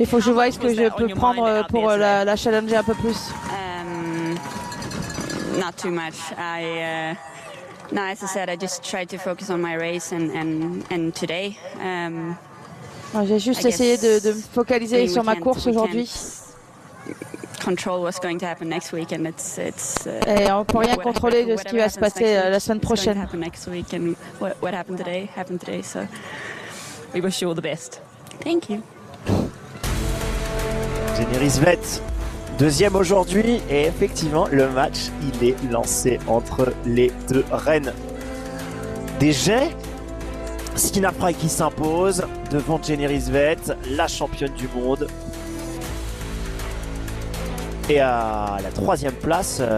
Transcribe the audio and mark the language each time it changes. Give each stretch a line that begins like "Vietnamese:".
French: Il faut que je voie ce que je peux prendre pour la challenger un peu plus.
English: Not too much. As I said, I just tried to focus on my race and today.
French: J'ai juste essayé de me focaliser sur ma course aujourd'hui.
English: Control what's going to happen next week and it's
French: et on peut rien contrôler de ce qui va se passer la semaine prochaine.
English: Next week and what happened today happened today, so we wish you all the best. Thank you.
French: Généris Vett deuxième aujourd'hui. Et effectivement, le match, il est lancé entre les deux Rennes. Déjà, Skinner Pride qui s'impose devant Jenny Vett, la championne du monde. Et à la troisième place,